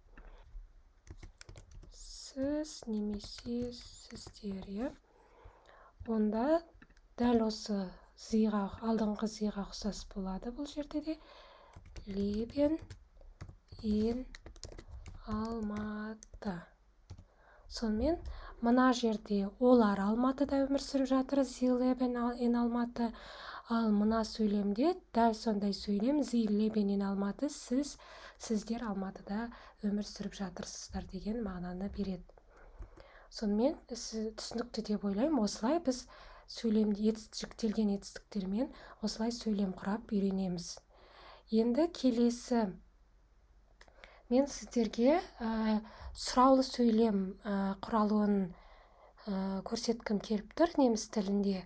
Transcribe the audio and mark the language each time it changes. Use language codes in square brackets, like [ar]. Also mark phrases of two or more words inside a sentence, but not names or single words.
[kk] Сіз немесе сіздер, Онда дәл осы зиға, алдыңғы зиға ұқсас болады бұл жерде де. [de] Leben in Алматы. [kk] Сонымен мына жерде олар Алматыда өмір сүріп жатыр, [de] sie leben in Алматы. [kk] Ал мына сөйлемде дәл сондай сөйлем, [de] sie leben in Алматы, [kk] сіздер Алматыда өмір сүріп жатырсыздар деген мағынаны береді. Сонымен түсінікті деп ойлаймын. Осылай біз сөйлемде жіктелген етістіктермен осылай сөйлем құрап үйренеміз. Енді келесі мен сіздерге сұраулы сөйлем құралуын көрсеткім келіп тұр неміс тілінде.